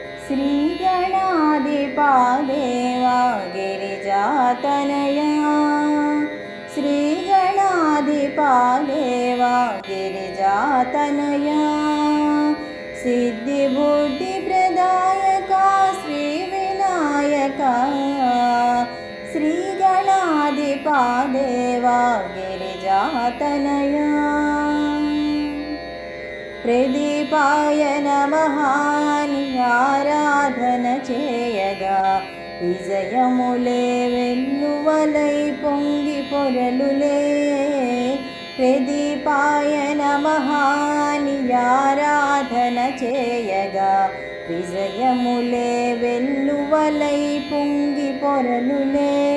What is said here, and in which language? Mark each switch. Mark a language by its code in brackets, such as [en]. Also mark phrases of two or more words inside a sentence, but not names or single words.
[te] శ్రీగణాధిపా దేవా గిరిజాతనయా శ్రీగణాధిపా దేవా గిరిజాతనయా సిద్ధిబుద్ధిప్రదాయకా శ్రీవినాయకా శ్రీగణాధిపా దేవా గిరిజాతనయా [sa] प्रदीपाय नमः [te] आराधन చేయగా విజయములే వెల్లువలై పొంగి పొరలులే [sa] ప్రదీపాయ నమః [te] ఆరాధన చేయగా విజయములే వెల్లువలై పొంగి పొరలులే